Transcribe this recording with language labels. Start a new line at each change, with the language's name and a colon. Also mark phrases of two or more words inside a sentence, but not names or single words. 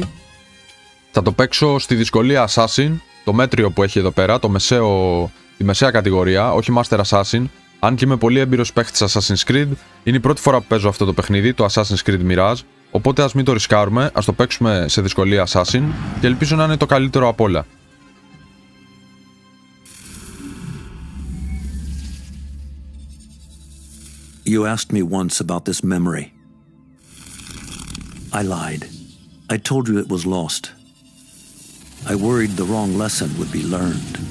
Greek: Θα το παίξω στη δυσκολία Assassin, το μέτριο που έχει εδώ πέρα, τη μεσαία κατηγορία, όχι Master Assassin. Αν και είμαι πολύ έμπειρος παίχτης Assassin's Creed, είναι η πρώτη φορά που παίζω αυτό το παιχνίδι, το Assassin's Creed Mirage. Οπότε ας μην το ρισκάρουμε, ας το παίξουμε σε δυσκολία Assassin και ελπίζω να είναι το καλύτερο απ' όλα.
English: You asked me once about this memory. I lied. I told you it was lost. I worried the wrong lesson would be learned.